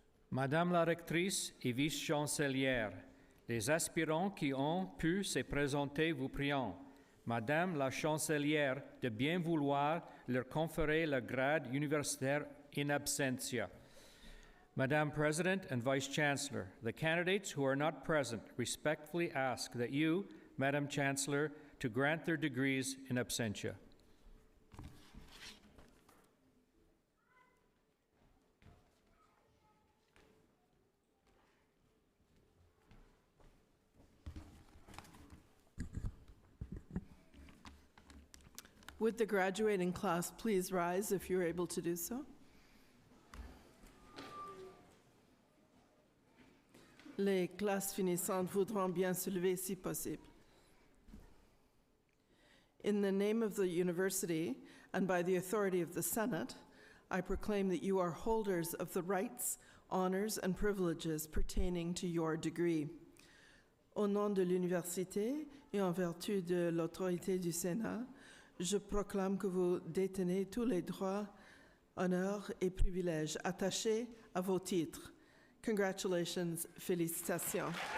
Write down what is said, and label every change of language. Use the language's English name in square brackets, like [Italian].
[French] Madame la rectrice et vice-chancelière, les aspirants qui ont pu se présenter vous prions, Madame la chancelière, de bien vouloir leur conférer le grade universitaire in absentia. [English] Madame President and Vice Chancellor, the candidates who are not present respectfully ask that you, Madam Chancellor, to grant their degrees in absentia. Would the graduating class please rise if you're able to do so? [French] Les classes finissantes voudront bien se lever si possible. [English] In the name of the university and by the authority of the Senate, I proclaim that you are holders of the rights, honors, and privileges pertaining to your degree. [French] Au nom de l'université et en vertu de l'autorité du Sénat, je proclame que vous détenez tous les droits, honneurs et privilèges attachés à vos titres. [English] Congratulations, [French] félicitations.